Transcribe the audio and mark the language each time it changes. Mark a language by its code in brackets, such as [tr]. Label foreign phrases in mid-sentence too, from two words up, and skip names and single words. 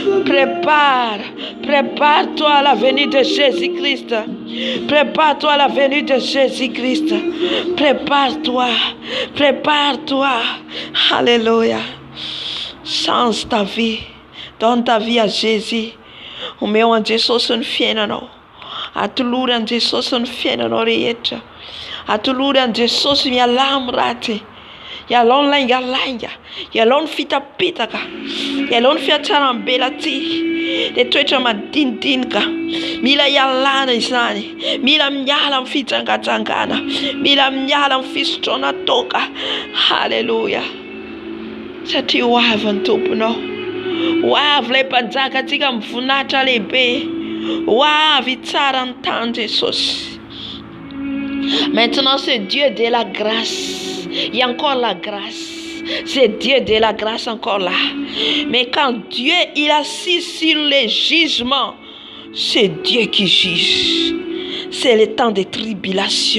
[fr] Prépare-toi à la venue de Jésus-Christ. Prépare-toi à la venue de Jésus-Christ. Prépare-toi. Alléluia. Change ta vie. Donne ta vie à Jésus. [mg] O meu an Jesus ny fiainanao. Atolory an Jesus ny fiainanao rehetra. Atolory an Jesus mialamy raty. Ialao ny laingalainga, ialao ny fitapitaka, ialao ny fiatsaram-bela ty, dia toetra madinidinika, mila ialana izany, mila miala amin'ny fitsangatsangana, mila miala amin'ny fisotroana toka. Halleluja. Satria ho avy ny tomponao, ho avy ilay mpanjaka antsika mivoninahitra lehibe, ho avy tsara ny tany Jesosy. [fr] Maintenant c'est Dieu de la grâce. Il y a encore la grâce. C'est Dieu de la grâce encore là. Mais quand Dieu il assis sur les jugements, c'est Dieu qui juge. C'est le temps de tribulation.